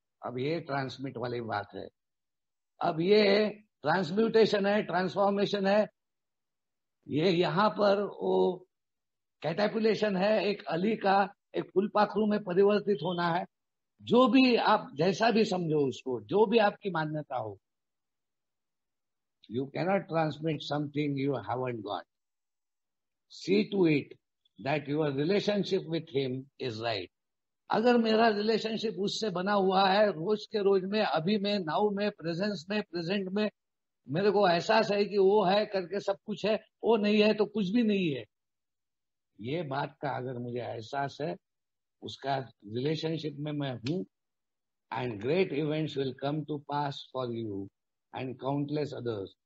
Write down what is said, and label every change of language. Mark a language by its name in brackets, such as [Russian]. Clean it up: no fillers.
[Hindi] अब ये ट्रांसमिट वाली बात है। अब ये ट्रांसम्यूटेशन है, ट्रांसफॉर्मेशन है, ये यहाँ पर वो कैटेपुलेशन है, एक अली का एक फुलपाखरू में परिवर्तित होना है। जो भी आप जैसा भी समझो उसको, जो भी आपकी मान्यता हो, [English] you cannot transmit something you haven't got. See to it that your relationship with him is right. [Hindi] अगर मेरा रिलेशनशिप उससे बना हुआ है, रोज के रोज में, अभी में, नाउ में, प्रेजेंस में, प्रेजेंट में, मेरे को एहसास है कि वो है करके सब कुछ है, वो नहीं है तो कुछ भी नहीं है, ये बात का अगर मुझे एहसास है, उसका रिलेशनशिप में मैं हूं, [English] And great events will come to pass for you and countless others.